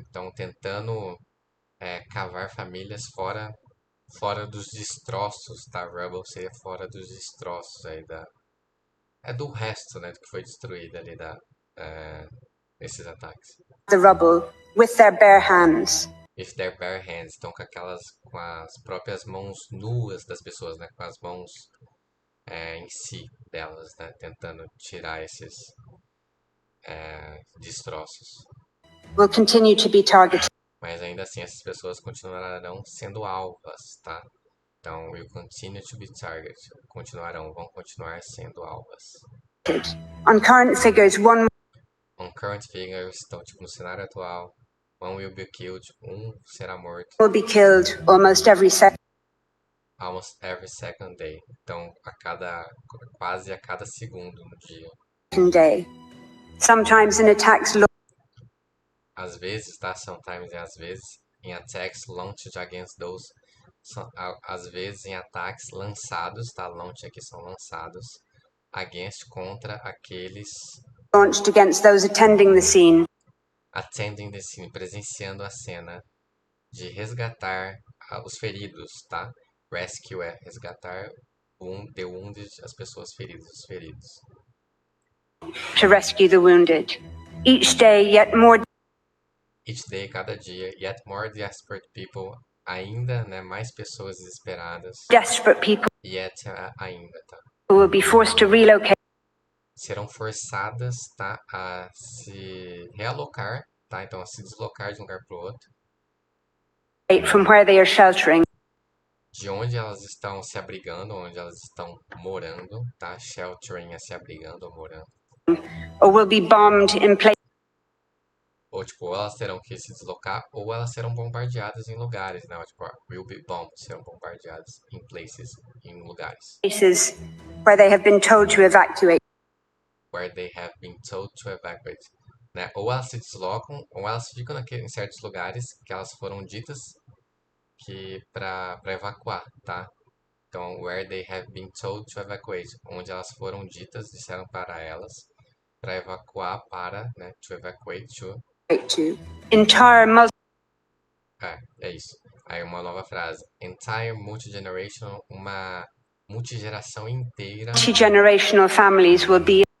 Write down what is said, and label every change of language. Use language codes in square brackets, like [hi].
[pt] Então, tentando cavar famílias fora dos destroços, tá? Rubble seria fora dos destroços aí do resto, né, do que foi destruído ali esses ataques. [en] The rubble with their bare hands. With their bare hands, [pt] então com as próprias mãos nuas das pessoas, né, com as mãos em si delas, né, tentando tirar esses destroços. [en] Will continue to be targeted. [pt] Mas ainda assim essas pessoas continuarão sendo alvas, tá? [en] Então, will continue to be targeted. [pt] Vão continuar sendo alvas. [en] On current figures, [pt] então, tipo, no cenário atual, [en] one will be killed, [pt] será morto. [en] Will be killed almost every second day. [pt] Então, quase a cada segundo no dia. [en] day. Sometimes in attacks. [pt] Às vezes, tá? [en] Sometimes [pt] e às vezes, em [en] attacks launched against those. [pt] Às vezes em ataques lançados, tá? Launch aqui são lançados. Against, contra aqueles. [en] Launched against those attending the scene. Attending the scene, [pt] presenciando a cena. De resgatar os feridos, tá? Rescue é resgatar [en] the wounded, [pt] as pessoas feridas, os feridos. [en] To rescue the wounded. Each day, [pt] cada dia, [en] yet more desperate people, [pt] ainda, né, mais pessoas desesperadas. [en] Desperate people. [pt] Yet, ainda, tá? [en] Who will be forced to relocate. [pt] Serão forçadas, tá, a se realocar, tá? Então, a se deslocar de um lugar para o outro. [en] From where they are sheltering. [pt] De onde elas estão se abrigando, onde elas estão morando, tá? Sheltering é se abrigando ou morando. [en] Or will be bombed in place. [pt] Ou, tipo, elas terão que se deslocar, ou elas serão bombardeadas em lugares, né? Tipo, [en] will be bombed, [pt] serão bombardeadas em places, em lugares. [en] Places where they have been told to evacuate. Where they have been told to evacuate. [pt] Né? Ou elas se deslocam, ou elas ficam em certos lugares que elas foram ditas que para evacuar, tá? Então, [en] where they have been told to evacuate, [pt] onde elas foram ditas, disseram para elas, para evacuar para, né? [en] To evacuate to. Entire [pt] é isso. Aí uma nova frase. [en] Entire multi-generational, [pt] uma multigeração inteira. [en] Multi-generational families will be